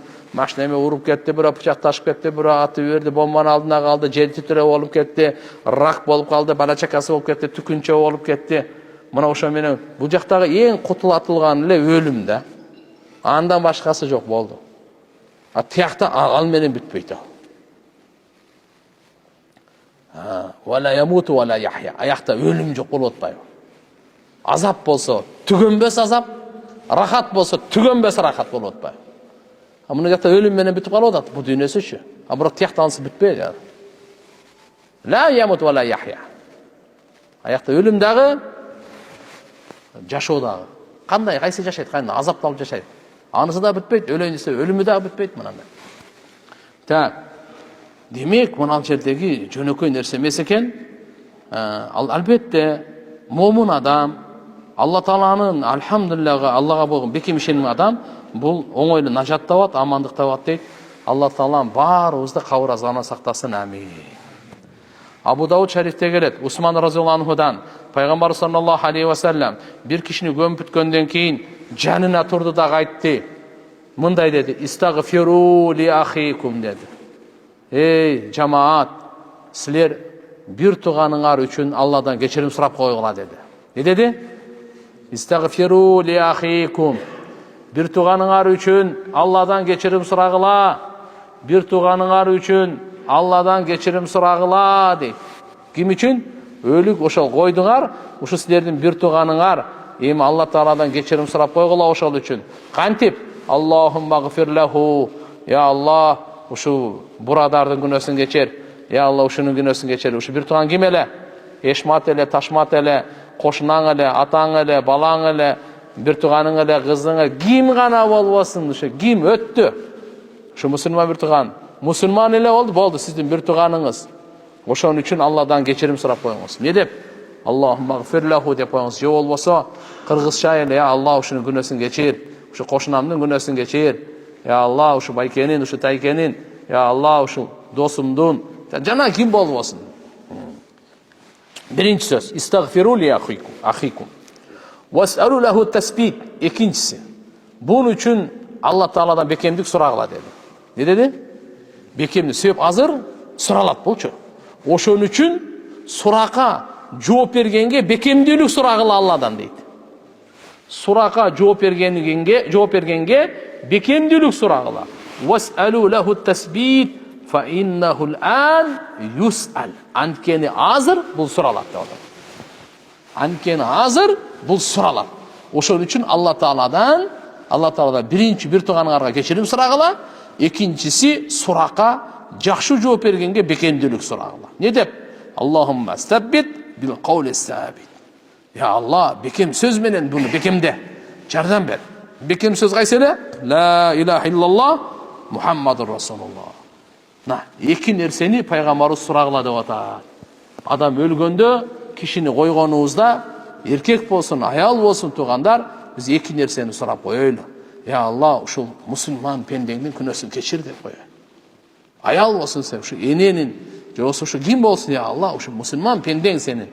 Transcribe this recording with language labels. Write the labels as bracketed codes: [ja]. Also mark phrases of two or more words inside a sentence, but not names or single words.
[ky] Машина эме уруп кетти, бирөө пычакташып кетти, бирөө атып жиберди, бомбанын алдына калды, жер титирөө болуп кетти, рак болуп калды, бала чакасы болуп кетти, түкүнчө болуп кетти. Мына ошо менен бул жактагы эң кутулатылган эле өлүм да. Андан башкасы жок болду. Тиякта ал менен бүтпөйт. [ar] ولا يموت ولا يحيى. [ky] Аякта өлүм жок болуп атпайбы? Азап болсо түгөнбөс азап, рахат болсо түгөнбөс рахат болуп атпайбы? Мына жакта өлүм менен бүтүп калып атат бул дүйнөсүчү. Бирок тиякта анысы бүтпөйт. [ar] لا يموت ولا يحيى. [ky] Аякта өлүм дагы, жашоо дагы. Кандай, кайсы жашайт, кандай азапталып жашайт. Анысы да бүтпөйт, өлөйүн десе өлүмү да бүтпөйт мынандай. Демек, мына жердеги жөнөкөй нерсе эмес экен. Ал албетте момун адам, Алла Тааланын алхамдулиллага, Аллага болгон бекем ишенген адам бул оңойлуу нажат табат, амандык табат дейт. Алла Таалам баарыбызды кабыр азабынан сактасын. Амин. Абу Дауд шарифте келет, Усман разияллаху анхудан пайгамбар [ar] صلى الله عليه وسلم [ky] бир кишини көмүп бүткөндөн кийин жанына турду да айтты. Мындай деди: [ar] "استغفروا لأخيكم" [ky] деди. Эй жамаат, силер бир туганыңар үчүн Алладан кечирим сурап койгула деди. Не деди? [ar] استغفروا لأخيكم. [ky] Бир туганыңар үчүн Алладан кечирим сурагыла. Бир туганыңар үчүн Алладан кечирим сурагыла дейт. Ким үчүн? Өлүк ошол койдуңар, ушу силердин бир туганыңар, эми Алла Тааладан кечирим сурап койгула ошол үчүн. Кантип? [ar] اللهم اغفر له يا الله, [ky] ушу бурадардын күнөөсүн кечир. Я Алла, ушунун күнөөсүн кечир. Ушу бир туган ким эле? Эшмат эле, Ташмат эле, кошунаң эле, атаң эле, балаң эле, бир туганың эле, кызың эле, ким гана болбосун, ушу ким өттү? Ушу мусулман бир туган. Мусулман эле болду, сиздин бир туганыңыз. Ошон үчүн Алладан кечирим сурап коюңуз. Не деп? [ar] اللهم اغفر له [ky] деп коюңуз. Же болбосо кыргызча эле: "Я Алла, ушунун күнөөсүн кечир. Ушу кошунамдын күнөөсүн кечир. Я Алла, ушу байкенин, ушу тайкенин. Я Алла, ушу досумдун." Жана ким болбосун. Биринчи сөз: [ar] "استغفروا لأخيكم. وسلوا له التثبيت." [ky] Экинчиси: "Бун үчүн Алла Тааладан бекемдик сурагыла" деди. Не деди? Бекемдик. Себеп азыр суралат болчу. Ошон үчүн суракка жооп бергенге бекемдүүлүк сурагыла Алладан дейт. Суракка жооп бергенге бекемдүүлүк сурагыла. [ar] وسلوا له التثبيت فإنه الآن يسأل. [ky] Анткени азыр бул суралат деп атат. Анткени азыр бул суралат. Ошон үчүн Алла Тааладан биринчи бир туганыңарга кечирим сурагыла, экинчиси суракка жакшы жооп бергенге бекемдүүлүк сурагыла. Не деп? [ar] اللهم ثبته بالقول الثابت. [ky] Я Алла, бекем сөз менен буну бекемде. Жардам бер. Бекем сөз кайсы эле? [ar] لا إله إلا الله محمد رسول الله. [ky] Эки нерсени пайгамбарыбыз сурагыла деп атат. Адам өлгөндө, кишини койгонубузда, эркек болсун, аял болсун тугандар, биз эки нерсени сурап коелу. Я Алла, ушул мусулман пендеңдин күнөөсүн кечир деп коелу. Аял болсун сен, ушу эненин, же болсо ушу ким болсун, я Алла, ушу мусулман пендең сенин.